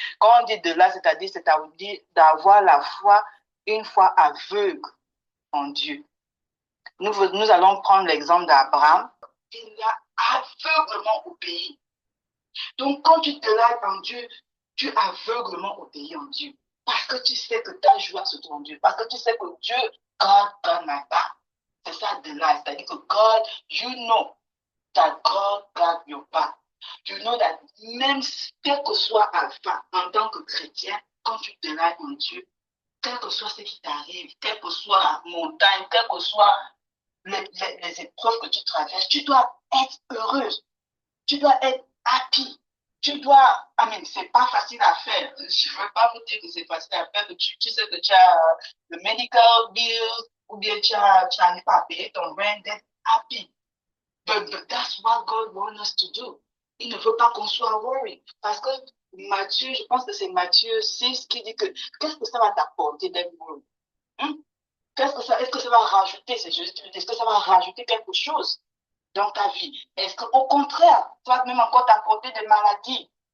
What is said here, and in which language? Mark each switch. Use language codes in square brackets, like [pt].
[fr] Quand on dit de là, c'est-à-dire d'avoir la foi, une foi aveugle en Dieu. Nous allons prendre l'exemple d'Abraham. Il a aveuglement obéi. Donc, quand tu te lèves en Dieu, tu aveuglement obéis en Dieu. Parce que tu sais que ta joie se trouve en Dieu. Parce que tu sais que Dieu, [en] God my back. [fr] C'est ça de là. C'est-à-dire que [en] God, you know that God got your back. You know that [fr] même quel que soit Alpha, en tant que chrétien, quand tu te lèves en Dieu, quel que soit ce qui t'arrive, quelle que soit la montagne, quelles que soient les épreuves que tu traverses, tu dois être heureuse. Tu dois être happy. Tu dois, c'est pas facile à faire. Je ne veux pas vous dire que c'est facile à faire, que tu sais que tu as le medical bill, ou bien tu n'arrives pas à payer ton rent, d'être happy. [en] But that's what God wants us to do. [fr] Il ne veut pas qu'on soit worried. Parce que Matthieu, je pense que c'est Matthieu 6 qui dit que qu'est-ce que ça va t'apporter d'être worried? Hein? Est-ce que ça va rajouter, est-ce que ça va rajouter quelque chose dans ta vie? Est-ce qu'au contraire, ça va même encore t'apporter des maladies?